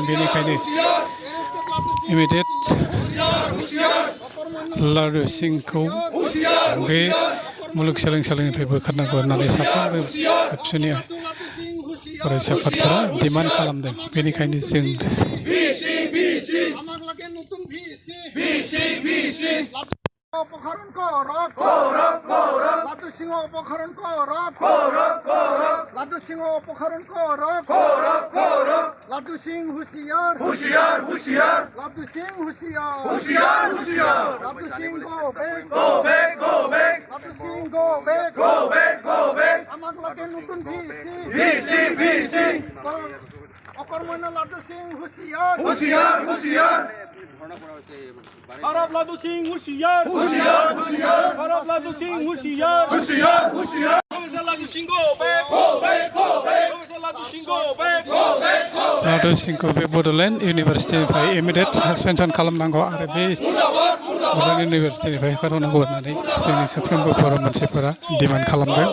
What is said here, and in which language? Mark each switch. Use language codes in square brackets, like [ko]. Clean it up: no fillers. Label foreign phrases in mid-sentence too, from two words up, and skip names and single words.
[brx] बेनिखायनो इमिडियेट लादु सिंखौ बे मुलुगसोलोंसालिनिफ्राय बोखारनांगौ होननानै साफ्रोमबो एबसुनि फरायसा आफादफोरा डिमान्ड खालामदों। बेनिखायनो जों [bn] অপসারণ লাদু সিংহ অপসারণ লাদু সিংহ অপসারণ লাদু সিং হুঁশিয়ার হুঁশিয়ার হুঁশিয়ার লাদু সিং হুঁশিয়ার হুঁশিয়ার হুঁশিয়ার লাদু সিং [en] go back [bn] লাদু সিং [en] go back [bn] আমার লাগে নতুন ভিসি অকর্মণ্য লাদু সিং হুঁশিয়ার হুঁশিয়ার হুঁশিয়ার Arab Ladu Singh Hushiyar Hushiyar Hushiyar Arab Ladu Singh Hushiyar Hushiyar Hushiyar Professor Ladu Singh [en] go back [bn] Professor Ladu Singh [en] go back [brx] लादु सिंखौ बे बड'लेण्ड इउनिभारसिटिनिफ्राय [en] immediate suspension [brx] खालामनांगौ आरो बे बड'लेण्ड इउनिभारसिटिनिफ्राय होखारहरनांगौ होननानै जोंनि साफ्रोमबो बर' मानसिफोरा डिमान्ड खालामदों।